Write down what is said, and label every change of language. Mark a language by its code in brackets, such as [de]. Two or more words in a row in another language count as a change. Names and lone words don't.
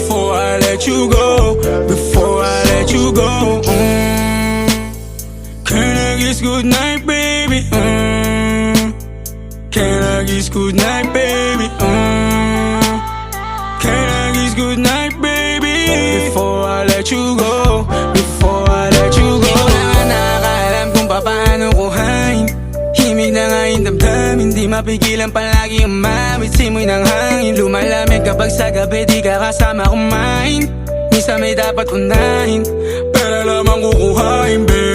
[en] Before I let you go, before I let you go, can I kiss goodnight, baby? Can I kiss goodnight, baby? Can I kiss goodnight, baby? Before I let you go, before I let you go. [tl] Di ko na nakakaalam kung paano kuhain. Himig na nga yung damdamin, di mapigilan palagi ang mamit. Simoy ng hangin, lumalamig kapag sa gabi di ka kasama kumain. Minsan may dapat unahin, pero lamang kukuhain, babe.